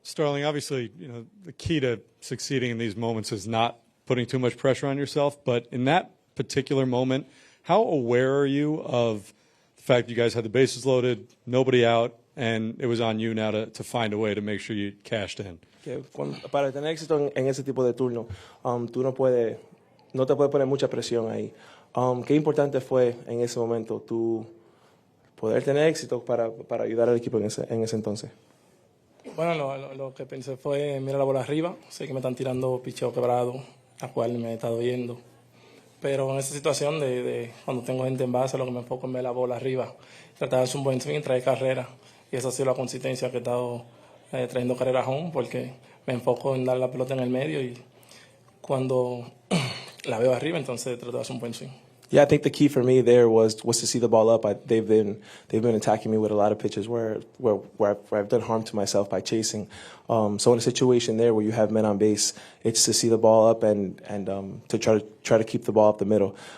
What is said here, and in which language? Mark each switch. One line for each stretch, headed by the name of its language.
English: Starling, obviously, the key to succeeding in these moments is not putting too much pressure on yourself. But in that particular moment, how aware are you of the fact that you guys had the bases loaded, nobody out, and it was on you now to find a way to make sure you cashed in?
Spanish: Que para tener éxito en ese tipo de turno, tú no te puedes poner mucha presión ahí. Qué importante fue en ese momento tú poder tener éxito para ayudar al equipo en ese entonces. Bueno, lo que pensé fue, mira la bola arriba, sé que me están tirando picheo quebrado, a cual me he estado yendo. Pero en esa situación de cuando tengo gente en base, lo que me enfoco es ver la bola arriba, tratar de hacer un buen swing, traer carrera. Y esa ha sido la consistencia que he estado trayendo carreras home, porque me enfoco en dar la pelota en el medio y cuando la veo arriba, entonces trato de hacer un buen swing.
English: Yeah, I think the key for me there was to see the ball up. They've been attacking me with a lot of pitches where I've done harm to myself by chasing. So in a situation there where you have men on base, it's to see the ball up and to try to keep the ball up the middle.